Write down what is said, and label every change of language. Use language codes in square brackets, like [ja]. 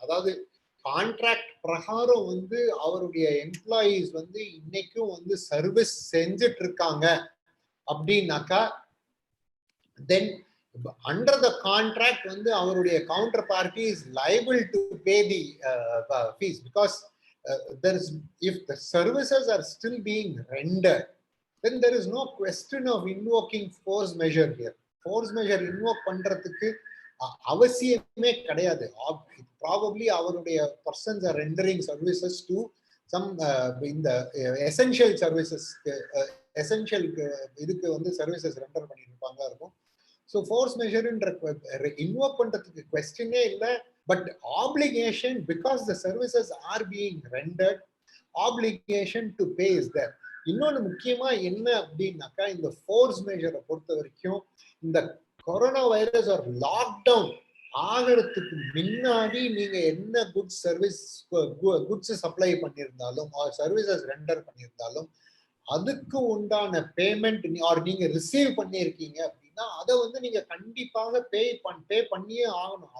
[ta] அதாவது கான்ட்ராக்ட் பிரகாரம் வந்து அவருடைய எம்ப்ளாயீஸ் வந்து இன்னைக்கும் வந்து சர்வீஸ் செஞ்சுட்டு இருக்காங்க அப்படின்னாக்கா, [en] then under the contract வந்து அவருடைய counter party is liable to pay the fees, because there is, if the services are still being rendered, then there is no question of invoking force measure here. [ta] Force measure invoke பண்றதுக்கு அவசியமே கிடையாது. [en] Probably அவருடைய persons are rendering services to some இந்த essential services, essential இதுக்கு வந்து services render [ta] பண்ணிருப்பாங்க இருக்கும். So force measure invoke பண்றதுக்கு questionே இல்ல. [en] But obligation, because the services are being rendered, obligation to pay is there. [ta] இன்னொன்னு முக்கியமா என்ன அப்படின்னாக்கா, இந்த force measure பொறுத்த வரைக்கும் இந்த கொரோனா வைரஸ் ஒரு லாக்டவுன் ஆகிறதுக்கு முன்னாடி நீங்க என்ன குட்ஸ் சப்ளை பண்ணியிருந்தாலும் சர்வீசஸ் ரெண்டர் பண்ணியிருந்தாலும் அதுக்கு உண்டான பேமெண்ட் ஆர் நீங்க ரிசீவ் பண்ணியிருக்கீங்க அப்படின்னா அதை வந்து நீங்க கண்டிப்பாக பே பண்ணியே ஆகணும்.